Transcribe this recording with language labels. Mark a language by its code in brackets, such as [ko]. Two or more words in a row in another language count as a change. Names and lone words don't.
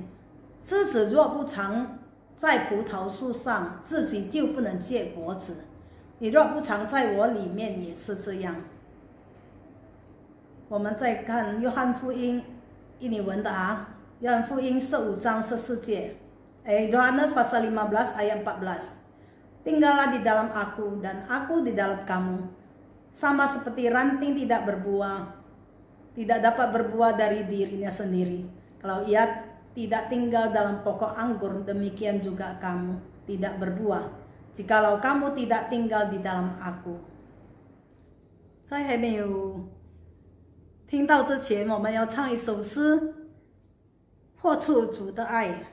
[zh] 枝子若不常在葡萄树上，自己就不能结果子。你若不常在我里面，也是这样。我们再看约翰福音，印尼文的约翰福音15章14节 ， [id] Yohanes pasal 15 ayat 14. Tinggallah di dalam aku dan aku di dalam kamu. Sama seperti ranting tidak dapat berbuah dari dirinya sendiri. Kalau ia tidak tinggal dalam pokok anggur, demikian juga kamu tidak berbuah, jikalau kamu tidak tinggal di dalam aku. [zh] 在还没有听到之前，我们要唱一首诗，活出主的爱。